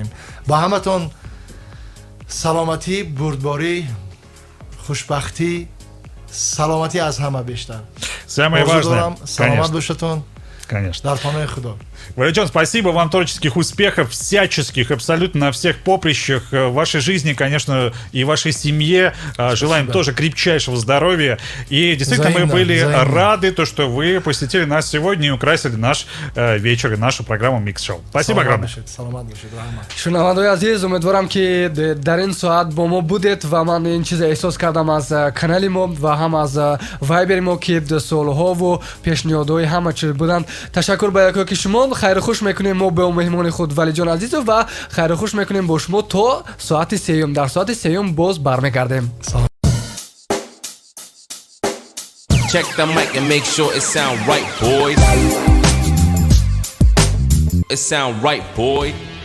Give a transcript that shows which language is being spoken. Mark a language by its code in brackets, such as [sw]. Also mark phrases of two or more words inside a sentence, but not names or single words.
[tg] ба ҳаматон саломатӣ, бурдборӣ, хушбахтӣ, саломатӣ аз ҳама бештар. [ru] Самое важное. [tg] Саламат бошатон. [ru] Конечно. [tg] Дар панои Худо. [ru] Валидион, спасибо вам, творческих успехов, всяческих, абсолютно на всех поприщах в вашей жизни, конечно, и вашей семье. Желаем тоже крепчайшего здоровья. И действительно, мы были рады, то, что вы посетили нас сегодня и украсили наш вечер и нашу программу Mix Show. Спасибо огромное. [tg] шунавандаои азиз, умедворам ки дар ин соат бо мо будед ва ман ин чиз эҳсос кардам аз канали мо ва ҳам аз вайбери мо ки суолҳову пешниҳодҳои ҳама чиз буданд. ташаккур ба якоки шумо. хайру хуш мекунем мо бо меҳмони худ Валиҷон азизов ва хайру хуш мекунем бо шумо то соати сеюм. дар соати сеюм боз бармегардем. [en] Check the mic and make sure it sound right, boys. It sound right, boy.